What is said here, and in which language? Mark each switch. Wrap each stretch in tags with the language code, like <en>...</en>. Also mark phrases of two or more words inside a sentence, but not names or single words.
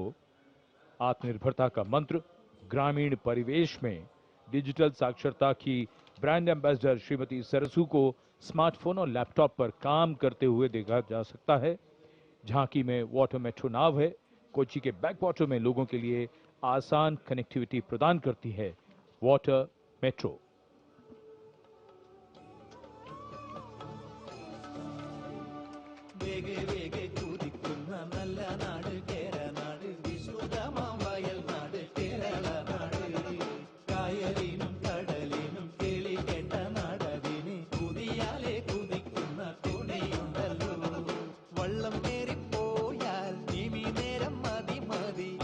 <hi>आत्मनिर्भरता का मंत्र, ग्रामीण परिवेश में डिजिटल साक्षरता की</hi> <en>brand ambassador</en> <hi>श्रीमती सरसू को स्मार्टफोन और लैपटॉप पर काम करते हुए देखा जा सकता है। झांकी में</hi> <en>water metro</en> <hi>नाव है, कोच्चि के</hi> <en>back water</en> <hi>में लोगों के लिए आसान कनेक्टिविटी प्रदान करती है</hi> <en>water metro.</en> <ml>വേഗേ വേഗേ കുതിക്കുന്ന നല്ല നാട് കേരനാട്, വിശുദ്ധമാം വയൽ നാട് കേരള നാട്, കായലിനും കടലിനും കിളി കേട്ട നാടതിന് കുതിയാലെ കുതിക്കുന്ന തുണിയുണ്ടല്ലോ, വള്ളം കയറിപ്പോയാൽ നിമി നേരം മതി മതി</ml>